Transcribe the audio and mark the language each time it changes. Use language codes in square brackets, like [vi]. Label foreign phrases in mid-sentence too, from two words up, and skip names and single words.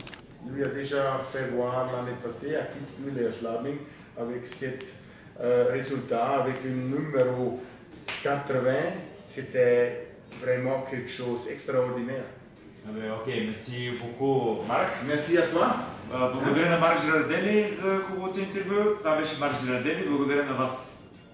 [fr] Lui a déjà fait voir l'année passée à Kitzbühel et à Schladming avec cet résultat, avec un numéro 80, c'était vraiment quelque chose d'extraordinaire. Ok, merci beaucoup, Marc. Merci à toi. [bg] Благодаря на Марк Girardelli за хубавото интервю. Това беше Марк Girardelli. Благодаря на вас.